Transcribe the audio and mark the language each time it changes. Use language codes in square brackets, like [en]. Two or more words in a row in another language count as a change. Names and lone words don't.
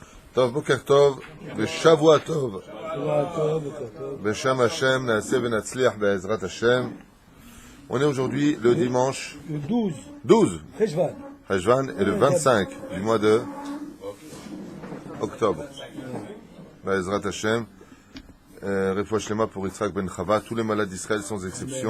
[he] טוב, בוקר טוב ושבוע טוב. בשם Hashem, נעשה ונצליח בעזרת Hashem. [fr] On est aujourd'hui le dimanche 12 Cheshvan et le 25 du mois de octobre. [he] בעזרת Hashem. רפואה שלמה [fr] pour Yitzhak ben Chava, tous les malades d'Israël sans exception.